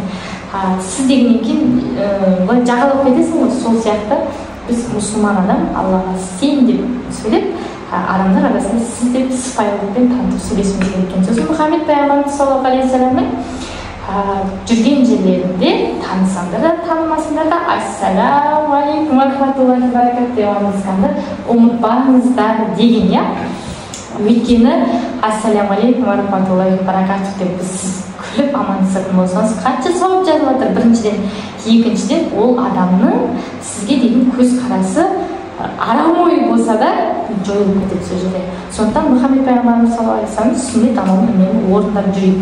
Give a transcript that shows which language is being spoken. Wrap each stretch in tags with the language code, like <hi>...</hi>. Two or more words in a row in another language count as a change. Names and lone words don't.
<kk>Сіз дегеннен кейін былай жағалап кетесің ғой. Сол сияқты біз мұсылман адам Аллаға сен деп сөйлеп, адамдар арасында сіз деп сыпайылықпен танытып сөйлесуіміз керек екен. Сосын Мұхаммед пайғамбарымыз</kk> <ar>صلى الله عليه وسلم</ar> <kk>жүрген жерлерінде танысаңдар да танымасаңдар да</kk> <ar>السلام عليكم رحمة الله بركات</ar> <kk>деп амандасқанды ұмытпаңыздар деген, иә. Өйткені</kk> <ar>السلام عليكم رحمة الله بركات</ar> <kk>деп біз күліп амандасатын болсаңыз қанша сауап жазылып жатыр. Біріншіден, екіншіден ол адамның сізге деген көзқарасы арам ой болса да жойылып кетеді сол жерде. Сондықтан Мұхаммед пайғамбарымыз</kk> <ar>صلى الله عليه وسلم</ar> <kk>сүннет амалын үнемі орындап жүрейік.</kk>